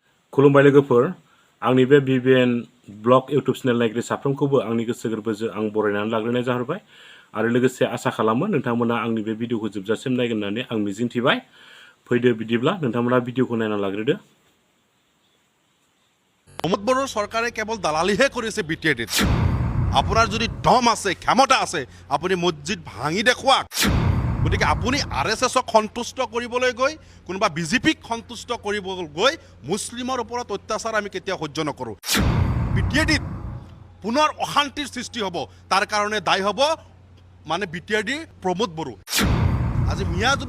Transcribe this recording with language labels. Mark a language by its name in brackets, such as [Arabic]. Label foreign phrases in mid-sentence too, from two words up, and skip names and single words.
[Bodo] खुलुमबाय लोगोफोर आंनि बे B.V.N ब्लग इउट्युब चेनेल नायगिरि साफ्रोमखौबो आंनि गोसो गोरबोजों आं बरायनानै लाग्रोनाय जाहरबाय आरो लोगोसे आसा खालामो नोंथांमोना आंनि बे भिडिअखौ जोबजासिम नायगोन होननानै आं मिजिंथिबाय फैदो बिदिब्ला नोंथांमोना भिडिअखौ नायना लाग्रोदो [Assamese] প্ৰমোদ বড়ো চৰকাৰে কেৱল দালালিহে কৰিছে বিটিএডিত আপোনাৰ যদি দম আছে ক্ষমতা আছে আপুনি মসজিদ ভাঙি দেখুৱাক গতিকে আপুনি আৰএছএছক সন্তুষ্ট কৰিবলৈ গৈ কোনোবা বিজেপিক সন্তুষ্ট কৰিবলৈ গৈ মুছলিমৰ ওপৰত অত্যাচাৰ আমি কেতিয়া সহ্য নকৰো বিটিএডিত পুনৰ অশান্তিৰ সৃষ্টি হ'ব তাৰ কাৰণে দায়ী হ'ব মানে বিটিএডি প্ৰমোদ বড়ো আজি মিয়া যদি